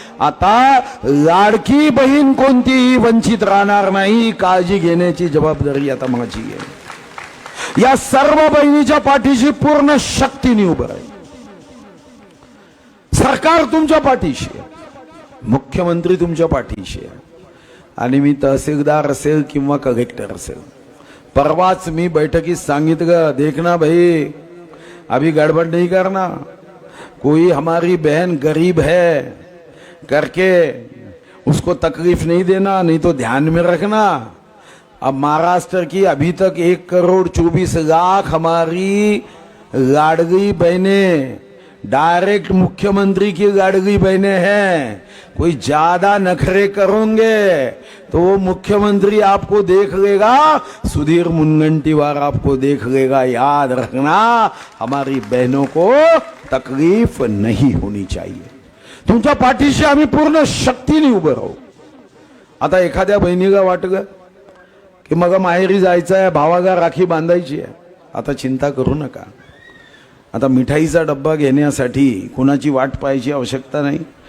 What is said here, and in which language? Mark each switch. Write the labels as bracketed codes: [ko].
[mr] आता लाडकी बहीण कोणतीही वंचित राहणार नाही. काळजी घेण्याची जबाबदारी आता माझी आहे. या सर्व बहिणीच्या पाठीशी पूर्ण शक्तीने उभं आहे. सरकार तुमच्या पाठीशी आहे, मुख्यमंत्री तुमच्या पाठीशी आहे. आणि मी तहसीलदार असेल किंवा कलेक्टर असेल, परवाच मी बैठकीत सांगितलं, [hi] देखना भाई अभी गड़बड़ नहीं करना, कोई हमारी बहन गरीब है करके उसको तकलीफ नहीं देना, नहीं तो ध्यान में रखना। अब महाराष्ट्र की अभी तक 1,24,00,000 हमारी लाडली बहनें डायरेक्ट मुख्यमंत्री की लाडली बहनें हैं। कोई ज्यादा नखरे करोगे तो वो मुख्यमंत्री आपको देख लेगा, सुधीर मुनगंटीवार आपको देख लेगा। याद रखना, हमारी बहनों को तकलीफ नहीं होनी चाहिए। [mr] तुमच्या पाठीशी आम्ही पूर्ण शक्तीने उभं राहू। आता एखाद्या बहिणीला वाटलं की मग माहेरी जायचं आहे, भावाला राखी बांधायची आहे, आता चिंता करू नका। आता मिठाईचा डब्बा घेण्यासाठी कोणाची वाट पाहायची आवश्यकता नाही।